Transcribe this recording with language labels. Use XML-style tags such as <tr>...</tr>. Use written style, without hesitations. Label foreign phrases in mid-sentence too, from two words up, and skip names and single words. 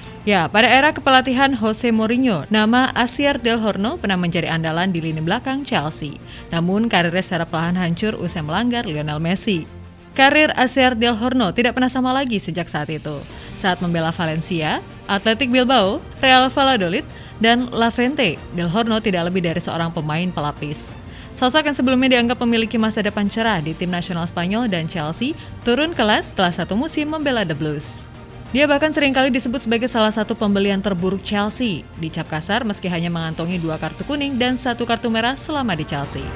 <id>Ya, pada era kepelatihan Jose Mourinho, nama Asier Del Horno pernah menjadi andalan di lini belakang Chelsea. Namun, karirnya secara perlahan hancur usai melanggar Lionel Messi. Karir Asier Del Horno tidak pernah sama lagi sejak saat itu. Saat membela Valencia, Athletic Bilbao, Real Valladolid, dan Levante, Del Horno tidak lebih dari seorang pemain pelapis. Sosok yang sebelumnya dianggap memiliki masa depan cerah di tim nasional Spanyol dan Chelsea turun kelas setelah satu musim membela The Blues. Dia bahkan seringkali disebut sebagai salah satu pembelian terburuk Chelsea, dicap kasar meski hanya mengantongi 2 kartu kuning dan 1 kartu merah selama di Chelsea.</id>